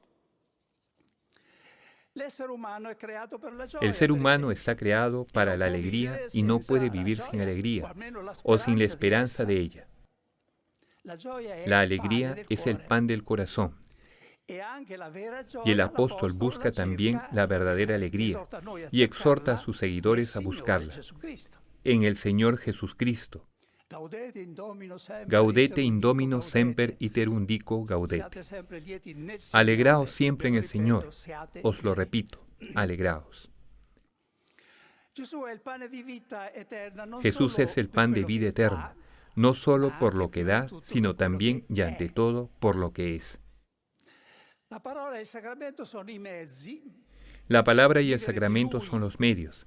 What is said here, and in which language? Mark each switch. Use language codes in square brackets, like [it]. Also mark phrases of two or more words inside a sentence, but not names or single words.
[es] El ser humano está creado para la alegría y no puede vivir sin alegría o sin la esperanza de ella. La alegría es el pan del corazón. Y el apóstol busca también la verdadera alegría y exhorta a sus seguidores a buscarla en el Señor Jesucristo. [la] Gaudete in Domino semper iterum dico gaudete. [es] Alegraos siempre en el Señor. Os lo repito, alegraos. Jesús es el pan de vida eterna, no solo por lo que da, sino también y ante todo por lo que es. La palabra y el sacramento son los medios.